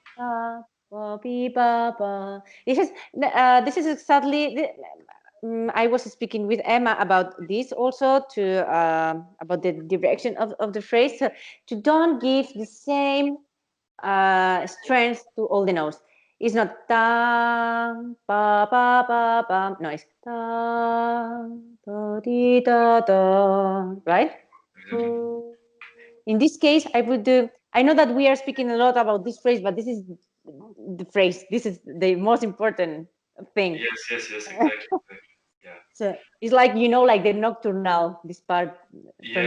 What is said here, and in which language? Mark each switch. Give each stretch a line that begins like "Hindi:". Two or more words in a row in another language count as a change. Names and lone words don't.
English: This is exactly I was speaking with Emma about this also about the direction of the phrase, to don't give the same strength to all the notes. It's not ta pa pa pa pa. No, it's ta da di da da. Right? Exactly. In this case, I would do. I know that we are speaking a lot about this phrase, but this is the phrase. This is the most important thing. Yes, yes, yes, exactly. Yeah. So it's like, like the nocturnal, this part from